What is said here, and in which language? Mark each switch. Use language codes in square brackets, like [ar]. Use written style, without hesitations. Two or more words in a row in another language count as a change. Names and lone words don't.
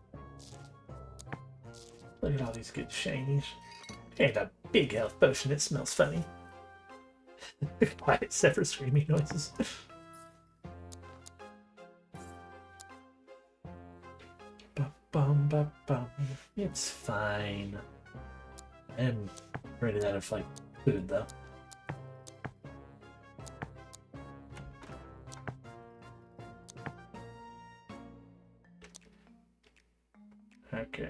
[en] Look at all these good shinies. And a big health potion, it smells funny. Quiet except for screaming noises. Ba-bum, ba-bum. It's fine. I'm running out of like food though. Okay.